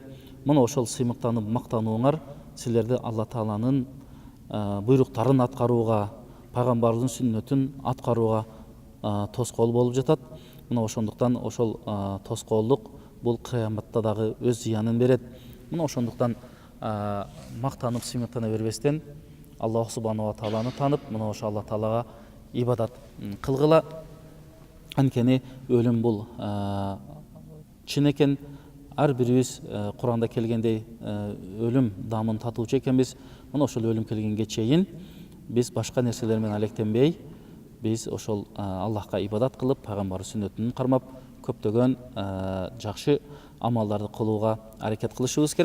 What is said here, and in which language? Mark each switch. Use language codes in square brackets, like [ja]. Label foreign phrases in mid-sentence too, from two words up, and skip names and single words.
[ky] Мына ошол сыймыктанып мактанууңар силерди Алла Тааланын буйруктарын аткарууга, пайгамбардын сүннөтүн аткарууга тоскоол болуп жатат. Мына ошондуктан ошол тоскоолдук бул кыяматта дагы өз зыянын берет. Мына ошондуктан мактанып сыймыктана бербестен Аллах [ar] سبحانه وتعالى [ky] танып, мына ошо Алла Таалага ибадат кылгыла. Анткени өлүм бул чын экен. Ар бирибиз Куранда келгендей өлүм дамын татуучу экенбиз. Мына ошол өлүм келгенге чейин биз башка нерселер менен алектенбей, биз ошол Аллахка ибадат кылып, пайгамбар сүннөтүн кармап, көптөгөн жакшы амалдарды кылууга аракет кылышыбыз керек.